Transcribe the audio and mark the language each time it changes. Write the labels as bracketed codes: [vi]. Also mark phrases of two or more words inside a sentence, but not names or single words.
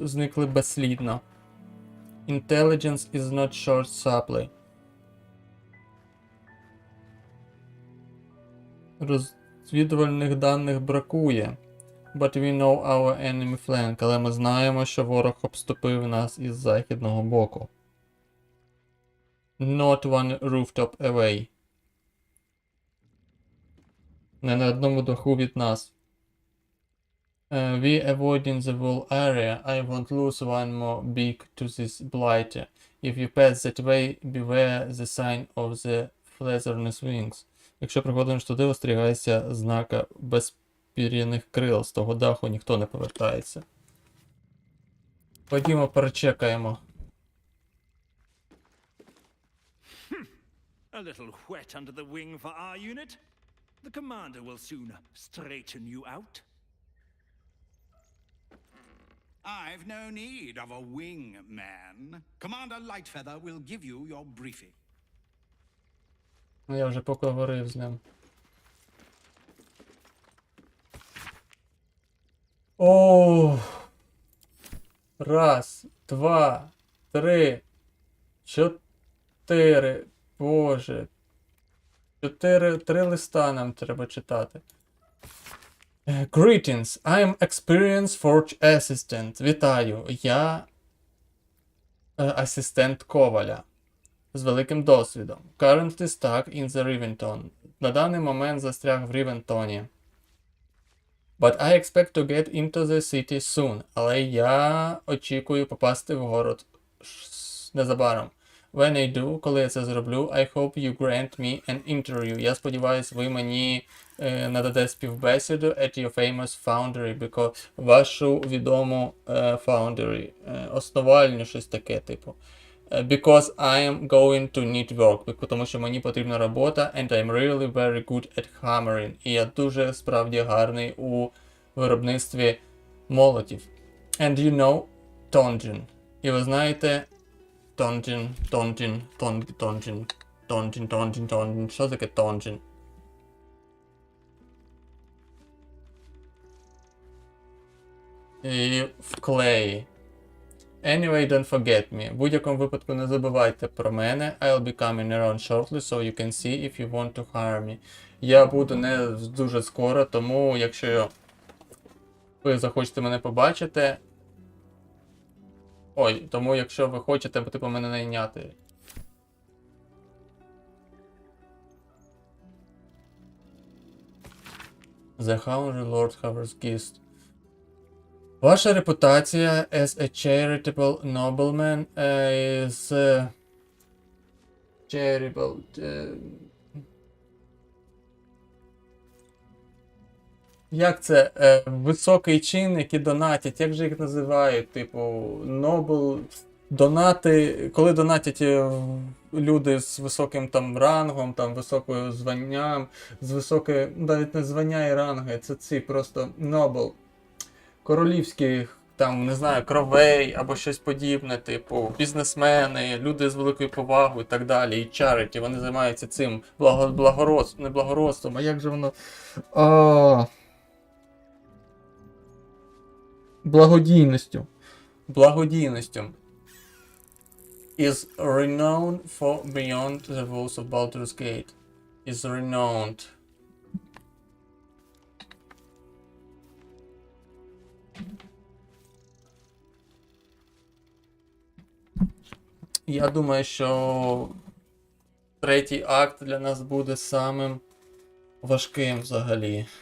[uk] Зникли безслідно. [en] Intelligence is not short supply. [uk] Розвідувальних даних бракує. [en] But we know our enemy flank. [uk] Але ми знаємо, що ворог обступив нас із західного боку. [en] Not one rooftop away. [uk] Не на одному даху від нас. [en] We avoiding the whole area. I won't lose one more beak to this blighter. If you pass that way, beware the sign of the featherless wings. [uk] Якщо приходиш туди, остерігайся знака безпір'яних крил. З того даху ніхто не повертається. Ходімо, перечекаємо. [en] A little wet under the wing for our unit. The commander will soon straighten you out. I've no need of a wing man. Commander Lightfeather will give you your briefing. [uk] Ну, я вже поговорив з ним. О! Раз, два, три, чотири. Боже. Три листа нам треба читати. [en] Greetings, I am experienced forge assistant. [uk] Вітаю, я асистент Коваля з великим досвідом. [en] Currently stuck in the Rivington. [uk] На даний момент застряг в Рівентоні. [en] But I expect to get into the city soon. [uk] Але я очікую попасти в город незабаром. [en] When I do, [uk] коли я це зроблю, [en] I hope you grant me an interview. [uk] Я сподіваюсь, ви мені нададете співбесіду [en] at your famous foundry, because [uk] вашу відому foundry, основальню, щось таке, типу. [en] Because I am going to need work, [uk] тому що мені потрібна робота, [en] and I'm really very good at hammering. [uk] І я дуже справді гарний у виробництві молотів. [en] And you know, Tonjin. [uk] І ви знаєте, Tonjin. Що таке Tonjin? І вклеї. [en] Anyway, don't forget me. [uk] В будь-якому випадку не забувайте про мене. [en] I'll be coming around shortly, so you can see if you want to hire me. [uk] Я буду не дуже скоро, тому якщо ви захочете мене побачити... Ой, тому якщо ви хочете, типу, мене найняти. [en] The Hungry Lord Hovers Guest. [uk] Ваша репутація [en] as a charitable nobleman is charitable. [uk] Як це? Високий чин, які донатять. Як же їх називають? Типу, нобл... Донати... Коли донатять люди з високим там рангом, там високою званням, з високою... Навіть не звання і ранги, це ці просто нобл. Королівські там, не знаю, кровей або щось подібне, типу, бізнесмени, люди з великою повагою і так далі, і чаріті, вони займаються цим не благородством, а як же воно. Благодійністю. [en] Is renowned for beyond the walls of Baldur's Gate. Is renowned. [uk] Я думаю, що третій акт для нас буде самим важким взагалі.